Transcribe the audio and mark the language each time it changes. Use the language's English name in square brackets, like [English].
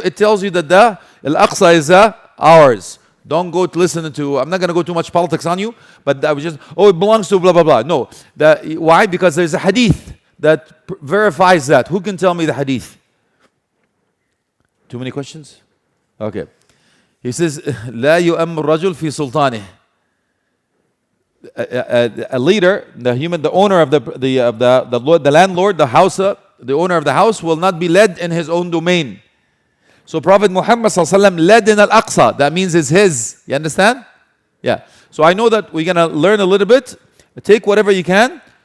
[English] It tells you that the Al-Aqsa is ours. Don't go to listen to, I'm not going to go too much politics on you, but I was just, it belongs to blah, blah, blah. No. Why? Because there's a hadith that verifies that. Who can tell me the hadith? Too many questions? Okay. He says, [Arabic] لا يؤم الرجل في سلطانه. [English] A leader, the owner of the landlord, the house, the owner of the house will not be led in his own domain. So Prophet Muhammad ﷺ led in Al-Aqsa. That means it's his. You understand? Yeah. So I know that we're going to learn a little bit. Take whatever you can.